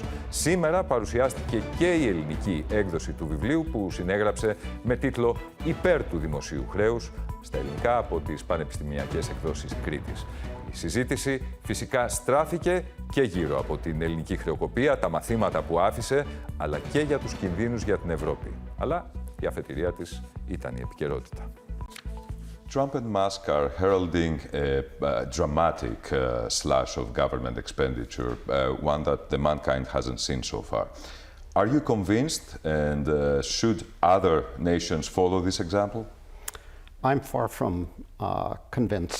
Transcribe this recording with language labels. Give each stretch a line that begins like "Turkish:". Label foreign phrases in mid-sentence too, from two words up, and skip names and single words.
Greek: Σήμερα παρουσιάστηκε και η ελληνική έκδοση του βιβλίου που συνέγραψε με τίτλο «Υπέρ του δημοσίου χρέους» στα ελληνικά από τις Πανεπιστημιακές Εκδόσεις Κρήτης. Η συζήτηση φυσικά στράφηκε και γύρω από την ελληνική χρεοκοπία, τα μαθήματα που άφησε, αλλά και για τους κινδύνους για την Ευρώπη. Αλλά η αφετηρία της ήταν η επικαιρότητα.
English: Trump and Musk are heralding a dramatic slash of government expenditure, one that the mankind hasn't seen so far. Are you convinced, and should other nations follow this example? I'm far from convinced.